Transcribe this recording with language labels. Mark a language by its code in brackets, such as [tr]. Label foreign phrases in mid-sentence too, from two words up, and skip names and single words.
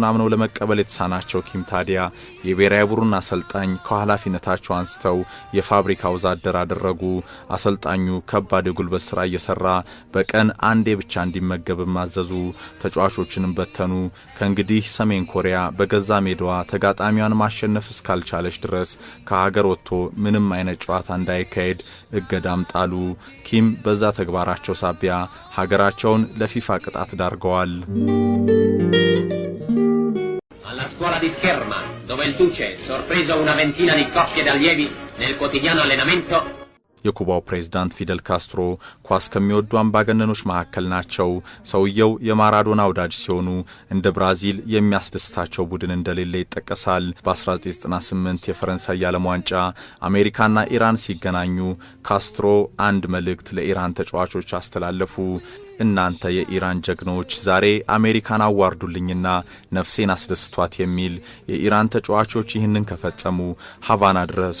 [am] አምነው ለመቀበል የተሳናቸው ኪም ታዲያ የብሔራዊ ቡድን አሰልጣኝ ከኃላፊነታቸው አንስተው የፋብሪካ ወዛደር አደረጉ። አሰልጣኙ ከባድ የጉልበት ስራ እየሰራ በቀን አንዴ ብቻ እንዲመገብ ማዘዙ። ተጫዋቾችንም በተኑ። ከእንግዲህ ሰሜን ኮሪያ በገዛ ሜዳዋ ተጋጣሚዋን ማሸነፍ እስካልቻለች ድረስ ከሀገር ወጥቶ ምንም አይነት ጨዋታ እንዳይካሄድ እገዳም ጣሉ። ኪም በዛ ተግባራቸው ሳቢያ ሀገራቸውን ለፊፋ ቅጣት ዳርገዋል። [it] Alla scuola di Scherma, dove il Duce, sorpreso una ventina di coppie d'allievi nel quotidiano allenamento, [am] የኩባው ፕሬዝዳንት ፊደል ካስትሮ ኳስ ከሚወዱ አምባገነኖች መካከል ናቸው። ሰውየው የማራዶና ወዳጅ ሲሆኑ እንደ ብራዚል የሚያስደስታቸው ቡድን እንደሌለ ይጠቀሳል። በ1998 የፈረንሳይ የዓለም ዋንጫ አሜሪካና ኢራን ሲገናኙ ካስትሮ አንድ መልእክት ለኢራን ተጫዋቾች አስተላለፉ። እናንተ የኢራን ጀግኖች ዛሬ አሜሪካን አዋርዱልኝና ነፍሴን አስደስቷት የሚል። የኢራን ተጫዋቾች ይህንን ከፈጸሙ ሃቫና ድረስ